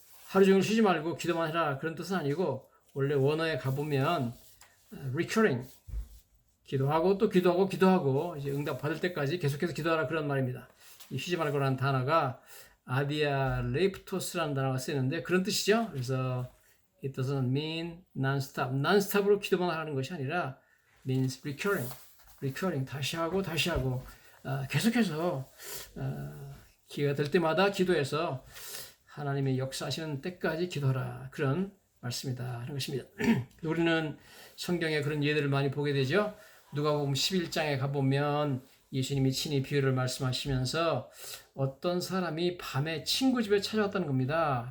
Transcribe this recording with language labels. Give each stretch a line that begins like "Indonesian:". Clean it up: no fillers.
Korean: 하루 종일 쉬지 말고 기도만 해라 그런 뜻은 아니고 원래 원어에 가보면 recurring 기도하고 또 기도하고 이제 응답 받을 때까지 계속해서 기도하라 그런 말입니다. 이 쉬지 말고라는 단어가 아디아 레이프토스라는 단어가 쓰이는데 그런 뜻이죠. 그래서
English: it doesn't mean non-stop.
Korean: non-stop으로 기도만 하는 것이 아니라
English: means recurring
Korean: 다시 하고 계속해서 기회가 될 때마다 기도해서 하나님의 역사하시는 때까지 기도하라 그런 말씀이다 하는 것입니다. 우리는 성경에 그런 예들을 많이 보게 되죠. 누가복음 11장에 가보면 예수님이 친히 비유를 말씀하시면서 어떤 사람이 밤에 친구 집에 찾아왔다는 겁니다.